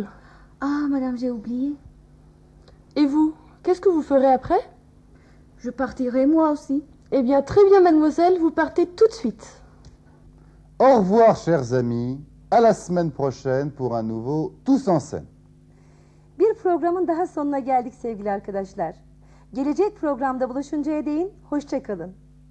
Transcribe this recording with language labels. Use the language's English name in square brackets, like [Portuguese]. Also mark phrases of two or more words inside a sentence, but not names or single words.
[French] Ah, madame, j'ai oublié. Et vous, qu'est-ce que vous ferez après? Je partirai moi aussi. Eh bien, très bien, mademoiselle, vous partez tout de suite. Au revoir chers amis, à la semaine prochaine pour un nouveau Tous en scène. [Turkish] Bir programın daha sonuna geldik sevgili arkadaşlar. Gelecek programda buluşuncaya değin, hoşça kalın.